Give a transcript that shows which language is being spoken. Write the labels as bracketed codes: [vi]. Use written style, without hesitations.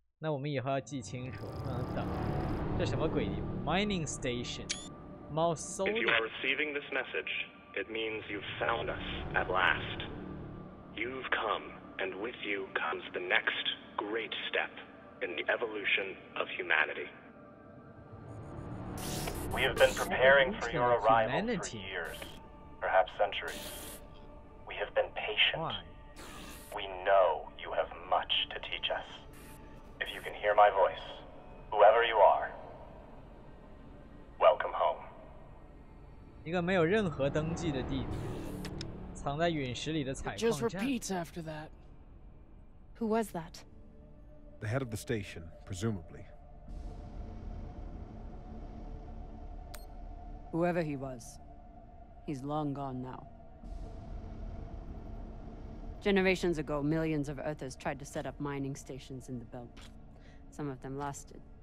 [zh] 那我们以后要记清楚，不能等。这什么鬼地方 ？ [en] Mining station， [zh] 猫搜的。 [en] If you are receiving this message, it means you've found us at last. You've come, and with you comes the next great step in the evolution of humanity. We have been preparing for your arrival for years, perhaps centuries. We have been patient. Why? We know you have much to teach us. If you can hear my voice, whoever you are, welcome home. [zh] 一个没有任何登记的地方，藏在陨石里的采 [en] Just [zh] 矿站。 [en] repeats after that. Who was that? The head of the station, presumably. Whoever he was, he's long gone now. Generations ago, millions of Earthers tried to set up mining stations in the belt. Some of them lasted.